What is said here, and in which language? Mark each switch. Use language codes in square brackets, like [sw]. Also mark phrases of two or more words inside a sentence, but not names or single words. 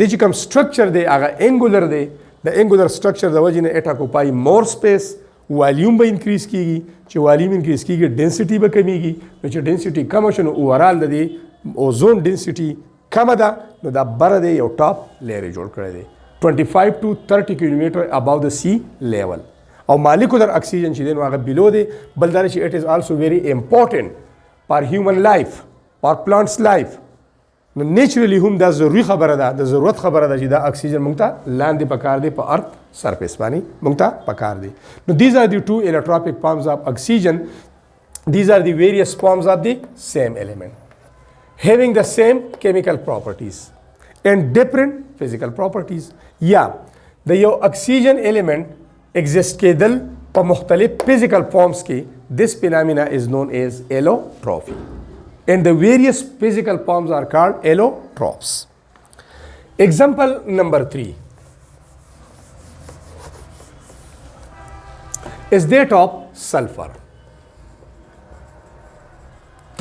[ps] چې کوم سټرکچر دی هغه انګولر دی د [en] angular structure [ps] د وجې نه [en] it occupies more space volume [ps] به انکریز کیږي چې [en] volume increase [ps] کیږي ډنسټي به کمیږي نو چې ډنسټي کم شي نو اوورال د دې [en] ozone density [ps] کم ده نو دا بره دی یو [en] top layer [ps] جوړ کړی دی [en] 25 to 30 kilometer above [ps] د [en] sea level [ps] او [en] molecular oxygen [ps] چې دی نو هغه بیلو دی بل دا چې [en] it is also very important for human life for plants life [ps] نو نیچرلی هم دا ضروري خبره ده د ضرورت خبره ده چې دا اکسیجن مونږ ته لاندې پکار دی په ارث سرفیس باندې مونږ ته پکار دی نو [en] these are the two allotropic forms of oxygen these are the various forms of the same element having the same chemical properties and different physical properties [ps] یا د یو اکسیجن [en] element exist [ps] کېدل په مختلف [en] physical forms کې this phenomena is known as allotropy and the various physical forms are called allotropes. Example number 3 is that of sulfur.